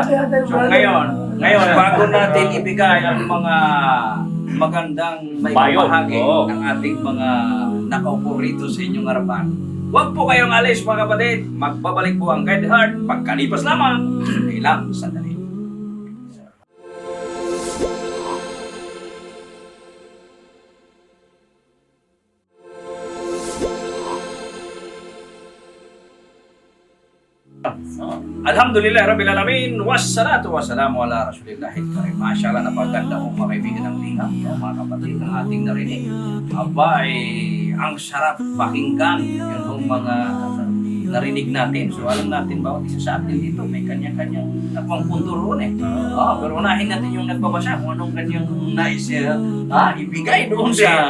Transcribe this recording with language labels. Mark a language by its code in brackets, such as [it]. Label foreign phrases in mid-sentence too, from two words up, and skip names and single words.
[tl] So ngayon, bago natin ibigay ang mga magandang may Payo. bahagi Oo. ng ating mga nakaupo rito sa inyong harapan, huwag po kayong alis mga kapatid. Magbabalik po ang Guided Heart pagkalipas lamang ng ilang sandali. [ar] الحمد لله رب العالمين، والصلاة والسلام على رسول الله الكريم. [tl] Masyaallah, napaganda kong mga kaibigan ng lingap, mga kapatid ng ating narinig. Aba, ang sarap pakinggan yung mga narinig natin. So alam natin, bawat isa sa atin dito may kanya-kanyang nakuang punto roon pero unahin natin yung nagbabasa kung anong kanyang nais ibigay doon sa...